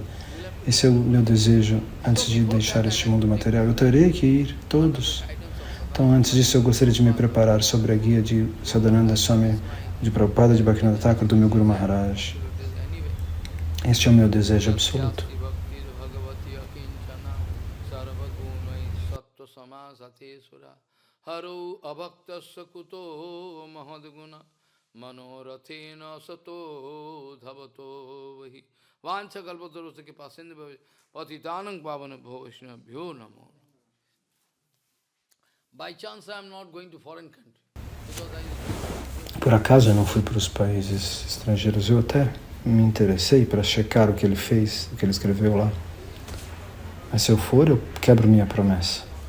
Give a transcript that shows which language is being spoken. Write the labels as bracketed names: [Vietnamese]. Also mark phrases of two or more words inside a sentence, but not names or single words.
[Portuguese] Esse é o meu desejo antes de deixar este mundo material. Eu terei que ir, todos. Então, antes disso, eu gostaria de me preparar sobre a guia de Sadananda Swami, de Prabhupada, de Bhaktivinoda Thakur, do meu Guru Maharaj. Este é o meu desejo absoluto. [Sanskrit] हरो अभक्तस्य कुतो महद्गुणा मनोरथेन सतो धावतो वहि वाञ्छा कल्पतरुस्य के पसिन्दे पतितानां पावन भविष्णभ्यो नमो. [English] By chance I am not going to foreign country. [Portuguese] Por acaso eu não fui para os países estrangeiros. Eu até me interessei para checar o que ele fez, o que ele escreveu lá. Mas se eu for, eu quebro minha promessa.